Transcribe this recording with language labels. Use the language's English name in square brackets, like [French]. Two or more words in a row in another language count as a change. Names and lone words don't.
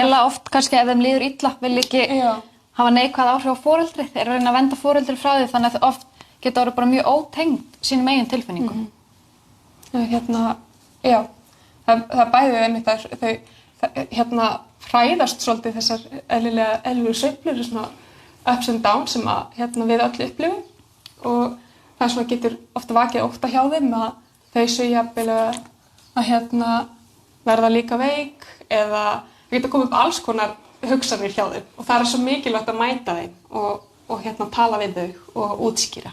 [Icelandic] Fela oft kannski ef þeim líður illa, vil ekki hafa neikvæð áhrif á foreldrið, er að reyna að venda foreldrið frá því þannig að oft geta orðið bara mjög ótengd sínum eigin tilfinningum. Það bæðið einmitt að þau hræðast svolítið þessar eðlilegu sveiflur, svona [English] ups and downs [Icelandic] sem að við öll upplifum og það svona getur ofta vakið ótta hjá þeim að þau séu jafnvel að verða líka veik eða það geta komið upp alls konar hugsanir hjá þeim og það er svo mikilvægt að mæta þeim og tala við þau og útskýra.